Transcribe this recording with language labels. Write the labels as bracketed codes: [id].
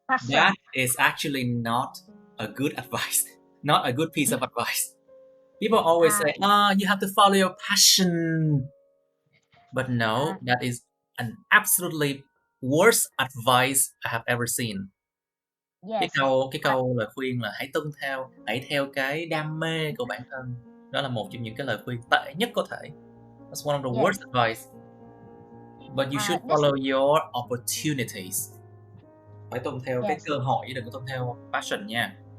[en] That is actually not a good advice. Not a good piece of advice. People always say, you have to follow your passion. But no, that is an absolutely worst advice I have ever seen. Yes. [vi] Cái câu lời khuyên là hãy theo cái đam mê của bản thân. Đó là một trong những cái lời khuyên tệ nhất có thể. [en] That's one of the worst advice. But you should follow your opportunities. [vi] Phải tuân theo cái cơ hội, đừng có tuân theo passion nha.